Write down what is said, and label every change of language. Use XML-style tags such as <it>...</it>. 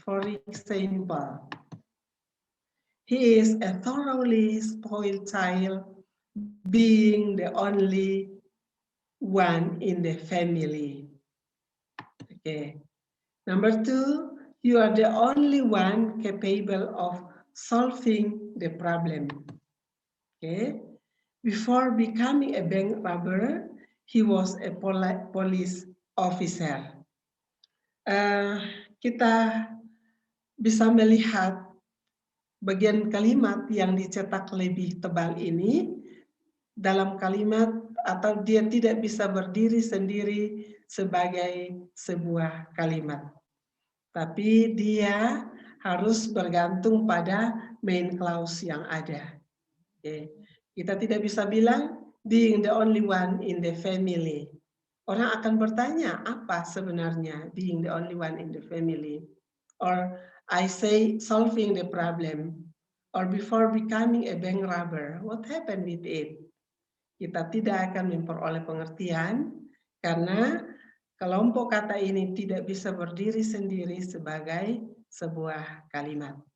<en>For example, he is a thoroughly spoiled child, being the only one in the family. Okay. Number 2, you are the only one capable of solving the problem. Okay. Before becoming a bank robber, he was a police officer.</en> <id>Kita bisa melihat bagian kalimat yang dicetak lebih tebal ini dalam kalimat atau dia tidak bisa berdiri sendiri sebagai sebuah kalimat. Tapi dia harus bergantung pada main clause yang ada. Okay. Kita tidak bisa bilang being the only one in the family. Orang akan bertanya, apa sebenarnya being the only one in the family?</id> <en>Or I say solving the problem. Or before becoming a bank robber, what happened with it?</en> <id>Kita tidak akan memperoleh pengertian karena kelompok kata ini tidak bisa berdiri sendiri sebagai sebuah kalimat.</id>